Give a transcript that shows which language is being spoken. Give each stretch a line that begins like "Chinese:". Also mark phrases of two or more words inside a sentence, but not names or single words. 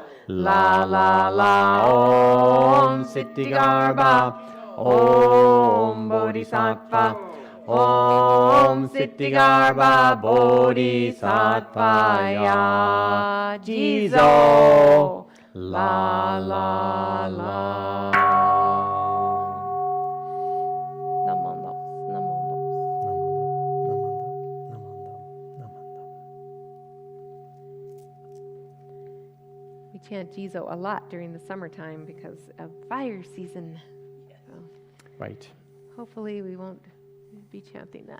Sanskrit: La la la, Om Siddhigarbha, Om Bodhisattva, Om Siddhigarbha, Bodhisattvaya.
Japanese: Jizo! La la la. Namondo, namondo.
English: We chant Jizo a lot during the summertime because of fire season. So Right. hopefully we won't be chanting that